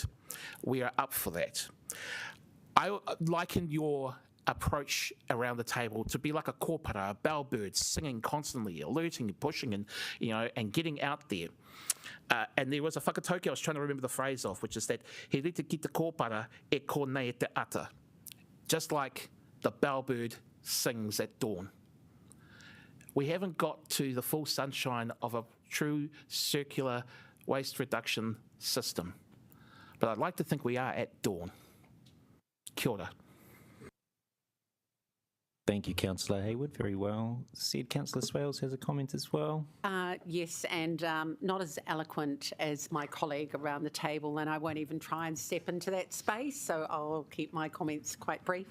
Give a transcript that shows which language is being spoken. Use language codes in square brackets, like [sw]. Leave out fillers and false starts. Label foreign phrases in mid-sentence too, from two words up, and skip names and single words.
[en] We are up for that. I liken your approach around the table to be like a kōpara, a bellbird, singing constantly, alerting, pushing, and getting out there. And there was a whakatauki I was trying to remember the phrase of, which is that [mi] he rite ki te kōpara e konei te ata, [en] just like the bellbird sings at dawn. We haven't got to the full sunshine of a true circular waste reduction system. but I'd like to think we are at dawn. [mi] Kia ora. [en] Thank you, Councillor Hayward. Very well said. Councillor Swales has a comment as well. Yes, and not as eloquent as my colleague around the table, and I won't even try and step into that space, so I'll keep my comments quite brief.